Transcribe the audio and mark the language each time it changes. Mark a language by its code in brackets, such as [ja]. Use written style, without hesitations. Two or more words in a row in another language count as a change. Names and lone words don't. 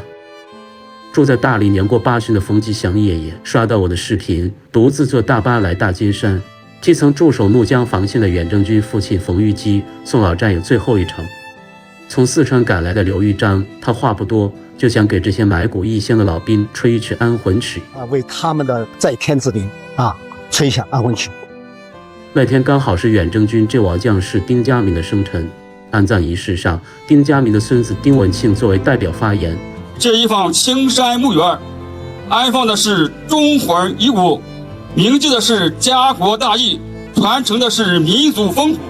[zh] 住在大理年過80的馮吉祥爺爺刷到我的視頻，獨自坐大巴來大尖山，替曾駐守怒江防線的遠征軍父親馮玉基送老戰友最後一程。從四川趕來的劉玉章，他話不多，就想給這些埋骨異鄉的老兵吹一曲安魂曲為他們的在天之靈吹一下安魂曲。那天剛好是遠征軍陣亡將士丁家明的生辰，安葬儀式上，丁家明的孫子丁文慶作為代表發言。這一方青山墓園，安放的是忠魂遺骨，銘記的是家國大義，傳承的是民族風骨。